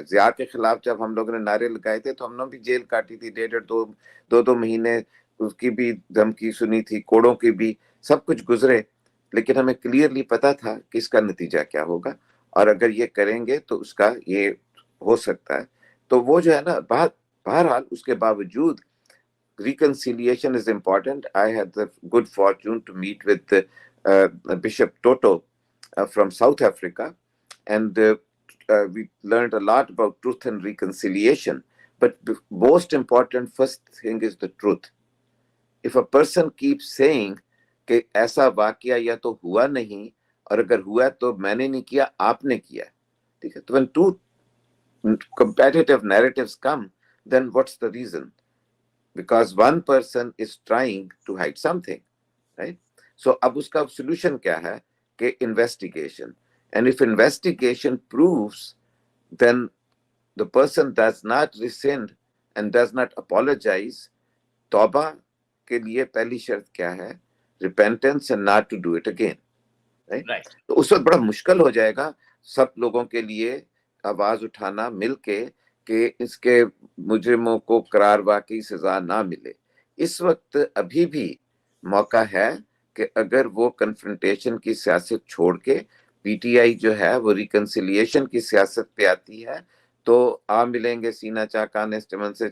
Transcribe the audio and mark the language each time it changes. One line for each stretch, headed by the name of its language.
Urdu: ضیاء کے خلاف جب ہم لوگوں نے نعرے لگائے تھے تو ہم نے بھی جیل کاٹی تھی, 1.5-2 مہینے اس کی بھی دھمکی سنی تھی, کوڑوں کی بھی, سب کچھ گزرے. لیکن ہمیں کلیئرلی پتا تھا کہ اس کا نتیجہ کیا ہوگا, اور اگر یہ کریں گے تو اس کا یہ ہو سکتا ہے. تو وہ جو ہے نا بہرحال اس کے باوجود
English: reconciliation is important. I had the good fortune to meet with Bishop Toto from South Africa, and we learned a lot about truth and reconciliation. But the most important first thing is the truth. If a person keeps saying
Urdu: کہ ایسا واقعہ یا تو ہوا نہیں, اور اگر ہوا تو میں نے نہیں کیا, آپ نے کیا, ٹھیک ہے, تو
English: when two competitive narratives come, then what's the reason? because one person is trying to hide something, right? So
Urdu: اب اس کا solution کیا ہے کہ
English: investigation, and if investigation proves, then the person does not rescind and does not apologize.
Urdu: توبہ کے لیے پہلی شرط کیا ہے؟
English: repentance and not to do it again, right?
Urdu: تو اس وقت بڑا مشکل ہو جائے گا سب لوگوں کے لیے آواز اٹھانا مل کے کہ اس کے مجرموں کو قرار واقعی سزا نہ ملے. اس وقت ابھی بھی موقع ہے کہ اگر وہ کنفرنٹیشن کی سیاست چھوڑ کے پی ٹی آئی جو ہے وہ ریکنسیلیشن کی سیاست پہ آتی ہے تو آ ملیں گے سینہ چاک کانسٹیبل سے.